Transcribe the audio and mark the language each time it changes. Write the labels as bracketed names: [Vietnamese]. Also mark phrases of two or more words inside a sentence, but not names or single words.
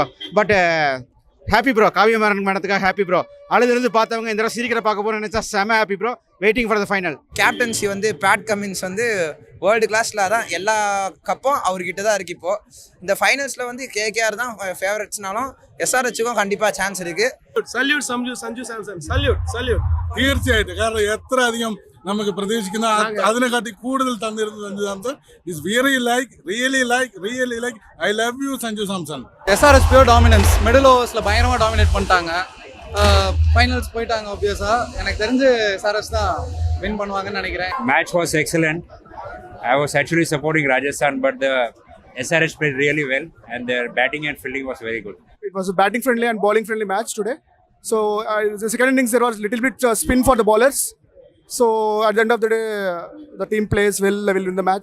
[English] but happy bro. [Tamil] காவியமாறன் மேடத்துக்காக [English] happy bro. [Tamil] அழுதுலேருந்து பார்த்தவங்க இந்த சீக்கிரம் பார்க்க போகிறோம்னு நினச்சா செம [English] happy bro. waiting for the final. [Tamil] கேப்டன்சி வந்து பேட் கமின்ஸ் வந்து [English] world class [Tamil] தான். எல்லா கப்பும் அவர்கிட்ட தான் இருக்குது. இப்போது இந்த ஃபைனல்ஸில் வந்து கேகேஆர் தான் ஃபேவரட்ஸ்னாலும் எஸ்ஆர்ஹெச்சுக்கும் கண்டிப்பாக சான்ஸ் இருக்குது. [Malayalam] സല്യൂട്ട് സഞ്ജു സാംസൺ. സല്യൂട്ട് തീർച്ചയായിട്ടും. കാരണം എത്ര അധികം നമുക്ക് പ്രതീക്ഷിക്കുന്ന അതിനെക്കാട്ടി കൂടുതൽ തന്നിരുന്നു സഞ്ജു സാംസൺ. [English] is really like I love you Sanju Samson. SRH pure dominance. middle overs [Tamil] பயங்கரமாக டாமினேட் பண்ணிட்டாங்க. ஃபைனல்ஸ் போயிட்டாங்க. ஆப்வியஸாக எனக்கு தெரிஞ்சு எஸ்ஆர்ஹெச் தான் வின் பண்ணுவாங்கன்னு நினைக்கிறேன். [English] Match was excellent. I was actually supporting Rajasthan, but the SRH played really well and their batting and fielding was very good. It was a batting friendly and bowling friendly match today. So the second innings there was little bit spin for the bowlers. So at the end of the day, the team plays well, will win the match.